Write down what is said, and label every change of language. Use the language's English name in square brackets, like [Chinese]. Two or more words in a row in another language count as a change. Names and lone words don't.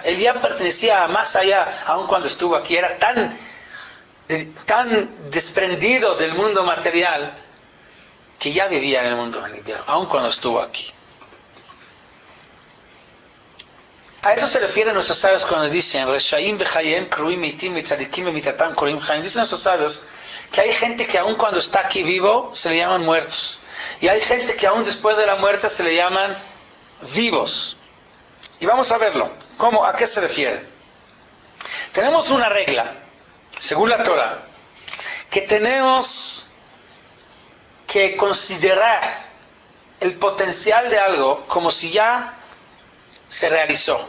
[Spanish] Él ya pertenecía a más allá, aun cuando estuvo aquí. Era tan desprendido del mundo material que ya vivía en el mundo venidero, aun cuando estuvo aquí. A eso se refieren nuestros sabios cuando dicen [Hebrew] רשעים בחייהם קרויים מתים צדיקים במיתתם קרויים חיים. [Spanish] Dicen nuestros sabios que hay gente que aun cuando está aquí vivo se le llaman muertos, y hay gente que aun después de la muerte se le llaman vivos. Y vamos a verlo. ¿Cómo? ¿A qué se refiere? Tenemos una regla, según la Torah, que tenemos que considerar el potencial de algo como si ya se realizó.